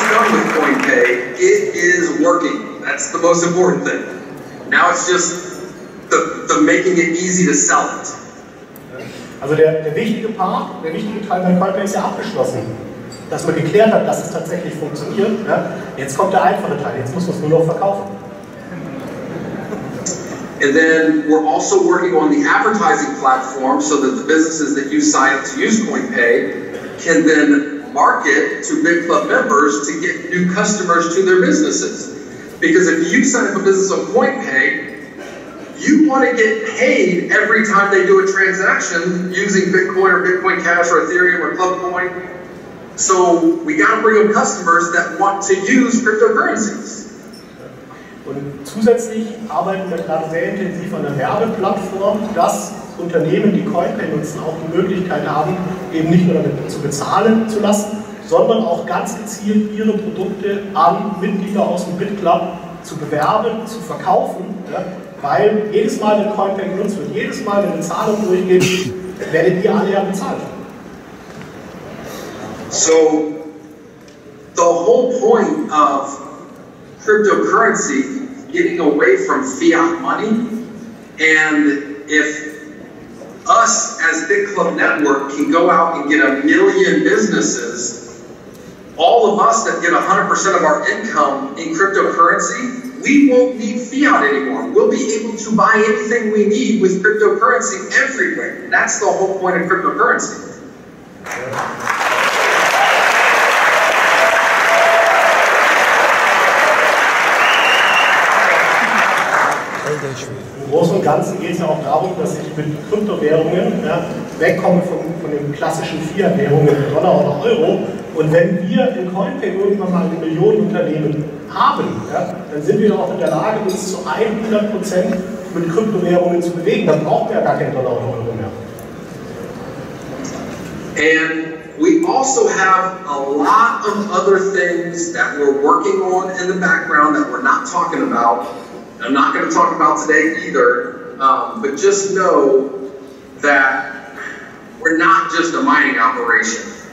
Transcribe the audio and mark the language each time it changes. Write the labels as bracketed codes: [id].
[en] With CoinPay, it is working. That's the most important thing. Now it's just the making it easy to sell it. [de] Also der wichtige Part, der wichtige Teil bei CoinPay ist ja abgeschlossen. Dass man geklärt hat, dass es tatsächlich funktioniert. Ja? Jetzt kommt der einfache Teil, jetzt muss man es nur noch verkaufen. [en] And then we're also working on the advertising platform so that the businesses that you sign up to use CoinPay can then market to Bitclub members to get new customers to their businesses. Because if you sign up a business on CoinPay, you want to get paid every time they do a transaction using Bitcoin or Bitcoin Cash or Ethereum or Clubcoin. So we got to bring them customers that want to use cryptocurrencies. [de] Und zusätzlich arbeiten wir gerade sehr intensiv an einer Werbeplattform, dass Unternehmen, die CoinPay nutzen, auch die Möglichkeit haben, eben nicht nur damit zu bezahlen zu lassen, sondern auch ganz gezielt ihre Produkte an Mitglieder aus dem Bitclub zu bewerben, zu verkaufen, ja, weil jedes Mal, wenn CoinPay genutzt wird, jedes Mal, wenn eine Zahlung durchgeht, werdet ihr alle ja bezahlt. [en] So, the whole point of cryptocurrency, getting away from fiat money, and if us as Bitclub Network can go out and get 1 million businesses, all of us that get 100% of our income in cryptocurrency, we won't need fiat anymore. We'll be able to buy anything we need with cryptocurrency everywhere. That's the whole point of cryptocurrency. [de] Im Großen und Ganzen geht es ja auch darum, dass ich mit Kryptowährungen wegkomme von den klassischen Fiat-Währungen, Dollar oder Euro. Und wenn wir in CoinPay irgendwann mal ein Millionenunternehmen haben, dann sind wir auch in der Lage, uns zu 100% mit Kryptowährungen zu bewegen. Dann brauchen wir ja gar keinen Dollar oder Euro mehr. [en] And we also have a lot of other things that we're working on in the background that we're not talking about. I'm not going to talk about today either, but just know that we're not just a mining operation.